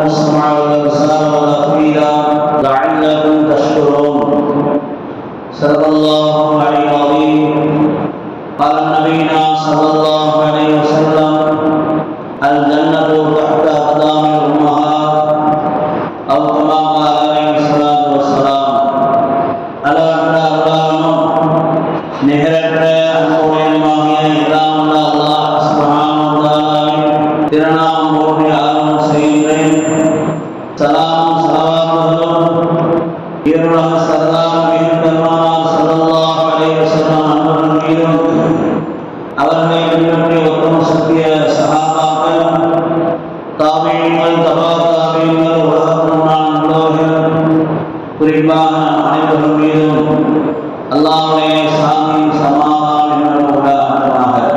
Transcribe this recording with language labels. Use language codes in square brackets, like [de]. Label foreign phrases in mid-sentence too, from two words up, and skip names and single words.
[ar] السمع والأبصار والأفئدة لعلكم تشكرون صدق الله العلي العظيم قال نبينا صلى الله عليه وسلم الجنة تحت أقدام الأمهات أو كما قال عليه الصلاة والسلام [ta] அளவற்ற அருளாளனும் நிகரற்ற அன்புடையனுமாகிய எல்லாம் உள்ள அல்லாஹ் சுப்ஹானஹு வ தஆலாவின் திருநாமம் போற்றி ஆரம்பம் செய்கின்றேன். சலாமும் ஸலவாத்தும் ஈருலக சர்தார் பெருமானார் [ar] صلى الله عليه وسلم [ta] அன்னவர்கள் மீதும் அவர்களை பின்பற்றிய உத்தம சத்திய சஹாபாக்கள் தாபீன்கள் தபா தாபீன்கள் உலகத்தின் முன்னாள் நல்லவர்கள் குறிப்பாக அனைவர்கள் மீதும் அல்லாஹ்வுடைய சாந்தி சமாதானம் உண்டாவதாக.